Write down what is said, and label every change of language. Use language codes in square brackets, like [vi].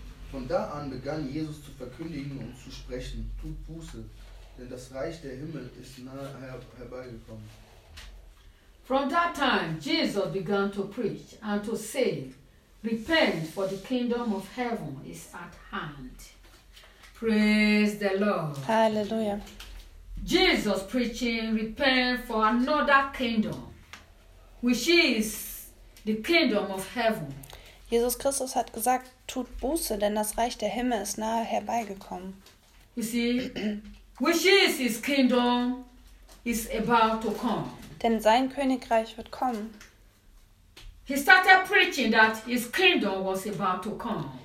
[de] Von da an begann Jesus zu verkündigen und zu sprechen, tut Buße, denn das Reich der Himmel ist nahe herbeigekommen. [en] From that time Jesus began to preach and to say, repent, for the kingdom of heaven is at hand. Praise the Lord. Hallelujah. Jesus preaching, repent, for another kingdom which is the kingdom of heaven. [de] Jesus Christus hat gesagt, tut Buße, denn das Reich der Himmel ist nahe herbeigekommen. [en] You see, which is his kingdom is about to come. [de] Denn sein Königreich wird kommen. [en] He started preaching that his kingdom was about to come.